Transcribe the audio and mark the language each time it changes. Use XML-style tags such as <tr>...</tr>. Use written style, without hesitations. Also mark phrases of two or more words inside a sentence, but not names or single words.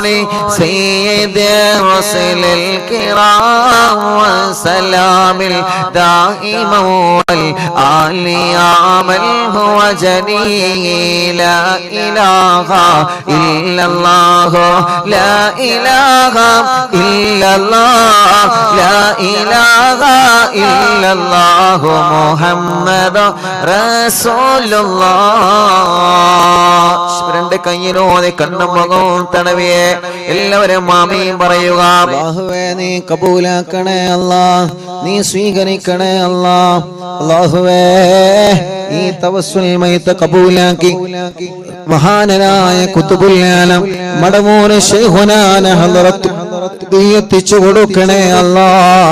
<ar>سيد الرسل الكرام وسلام الدائم والآل يا من هو جليل لا إله إلا الله لا إله إلا الله لا إله إلا الله محمد رسول</ar> <ml>الله രണ്ട് കയ്യിലോടെ കണ്ണും മുഖവും തടവിയെ എല്ലാവരും ആമീൻ പറയുക. അല്ലാഹുവേ നീ കബൂലാക്കണേ അല്ലാഹ്, നീ സ്വീകരിക്കണേ അല്ലാഹ്. അല്ലാഹുവേ ഈ തവസ്സുൽ മയ്ത കബൂലാക്കി മഹാനരായ</ml> <ar>قطب العالم</ar> <ml>മടവൂർ ശൈഖുനാന ഹളറത്ത് എത്തിച്ചു കൊടുക്കണേ അല്ലാഹ്.</ml>